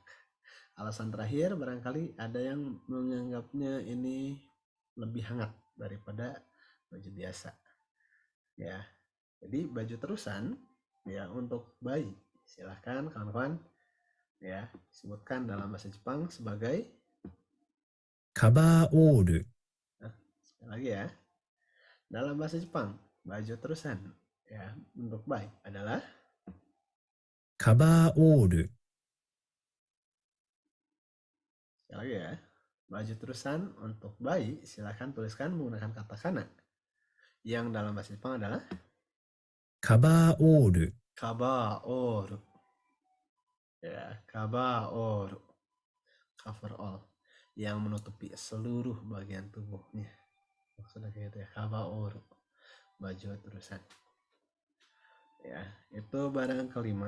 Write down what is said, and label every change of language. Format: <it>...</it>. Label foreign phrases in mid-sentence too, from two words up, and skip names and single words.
<id>Alasan terakhir barangkali ada yang menganggapnya ini lebih hangat daripada baju biasa. Ya. Jadi baju terusan ya untuk bayi. Silahkan kawan-kawan ya sebutkan dalam bahasa Jepang sebagai</id> <ja>カバーオール、</ja> <id>sekali lagi ya. Dalam bahasa Jepang, baju terusan ya untuk bayi adalah</id> <ja>カバーオール、</ja> <id>sekali lagi ya. Baju terusan untuk bayi silahkan tuliskan menggunakan katakana. Yang dalam bahasa Jepang adalah</id> <ja>カバーオール、</ja> <id>kabaoru. Ya, kabaoru.</id> <en>Cover all.</en> <id>Yang menutupi seluruh bagian tubuhnya. Maksudnya kayak gitu ya, kabaoru. Baju terusan. Ya, itu barang kelima.</id>